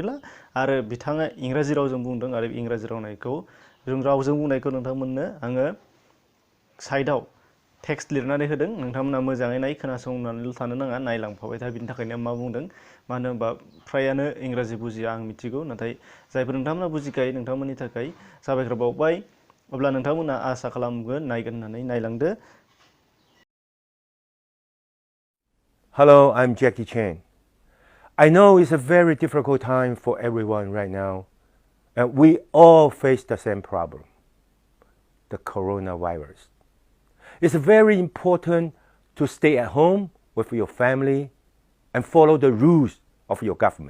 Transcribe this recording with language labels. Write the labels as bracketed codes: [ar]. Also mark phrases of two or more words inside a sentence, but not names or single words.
[brx] ला आरो बिथाङा इंराजि रावजों बुंदों आरो इंराजि रावजों बुंनायखौ नोंथांमोननो आङो साइडआव टेक्स्ट लिरनानै होदों नोंथांमोना मोजाङै नाय खोनासंनानैल' थानो नाङा नायलांफाबाय था बिनि थाखायनो मा बुंदों मानो होनबा फ्रायानो इंराजि बुजिया आं मिथिगौ नाथाय जायफोर नोंथांमोना बुजिखायो नोंथांमोननि थाखाय साबायखर बावबाय अब्ला नोंथांमोना आसा खालामगोन नायगोन होननानै नायलांदो [en] Hello, I'm Jackie Chan. I know it's a very difficult time for everyone right now, and we all face the same problem, the coronavirus. It's very important to stay at home with your family and follow the rules of your government.